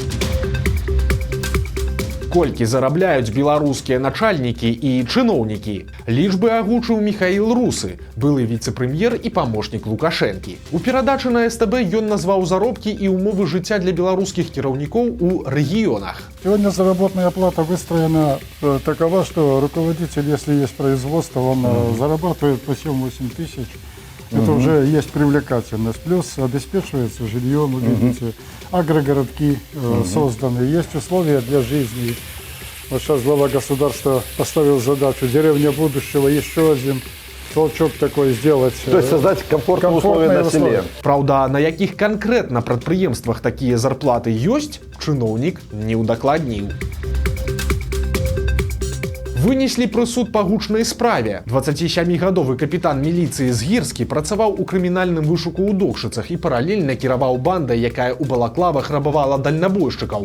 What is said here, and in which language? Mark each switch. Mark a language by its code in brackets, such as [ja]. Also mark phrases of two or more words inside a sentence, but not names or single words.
[be] Колькі зарабляюць беларускія начальнікі і чыноўнікі? Лічбы агучыў Михаил Русы, былы віцэ-прэм'ер і памочнік Лукашэнкі. У перадачы на СТБ ён назваў заробкі і умовы жыцця для беларускіх кіраўнікоў у рэгіёнах. [ru] Сегодня заработная плата выстроена такова, что руководитель, если есть производство, он зарабатывает по 7-8 тысяч. Это уже есть привлекательность. Плюс обеспечивается жильем, вы видите, агрогородки созданы, есть условия для жизни. Вот сейчас глава государства поставил задачу «Деревня будущего», еще один толчок такой сделать. То есть создать комфортные условия на селе. [be] Праўда, на якіх канкрэтна прадпрыемствах такія зарплаты ёсць, чыноўнік не ўдакладніў. Вынеслі прысуд па гучнай справе. 27-гадовы капітан міліцыі з Гірскі працаваў у крымінальным вышуку ў Докшыцах і паралельна кіраваў бандай, якая ў балаклавах рабавала дальнабойшчыкаў.